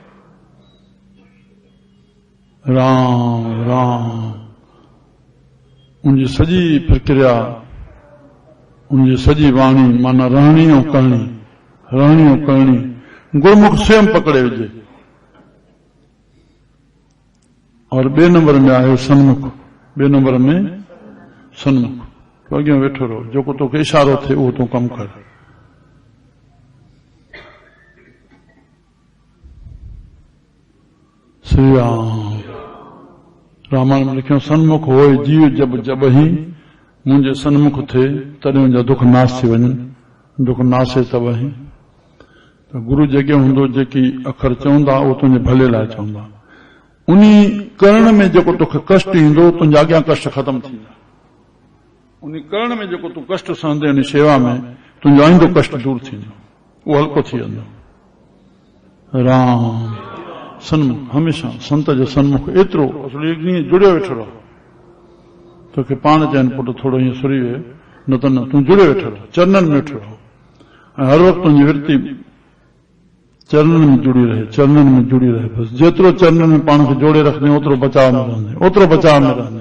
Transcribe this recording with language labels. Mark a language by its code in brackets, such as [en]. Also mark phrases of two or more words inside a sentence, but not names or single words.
[sd] राम राम, उनजी सॼी प्रक्रिया, उनजी सॼी वाणी माना रहणी ऐं करणी, रहणी ऐं करणी गुरमुख स्वयं पकड़े विझे। और ॿिए नंबर में आहे सन्मुख, ॿिए नंबर में सन्मुख, तो अॻियां वेठो रहो, जेको तोखे इशारो थिए उहो तूं कमु कर। श्री राम। रामायण में लिखियो, [hi] सन्मुख होए जीव जब जब ही, [sd] मुंहिंजे सन्मुख थे तॾहिं मुंहिंजा दुख नाश थी वञनि, [hi] दुख नाशे तब ही। [sd] त गुरु जेके हूंदो, जेकी अखर चवंदा उहो तुंहिंजे भले लाइ चवंदा। उन्ही करण में जेको तोखे कष्ट ईंदो, तुंहिंजा अॻियां कष्ट ख़तम थींदा। उन करण में जेको तूं कष्ट सहंदे, उन शेवा में तुंहिंजो आईंदो कष्ट दूर थींदो, उहो हल्को थी वेंदो। राम। सन्मुख, हमेशा संत जो सन्मुख एतिरो ईअं जुड़ियो वेठो रहो। तोखे पाण चवनि पुट थोरो ईअं सुरी वे, न त न, तूं जुड़ियो वेठो रहो, चरणनि में वेठो रहो, ऐं हर वक़्तु तुंहिंजी वृत्ति चरणनि में जुड़ी रहे, चरणनि में जुड़ी रहे। बसि जेतिरो चरणनि में पाण खे जोड़े रखंदे, ओतिरो बचाव में रहंदे, ओतिरो बचाव में रहंदे।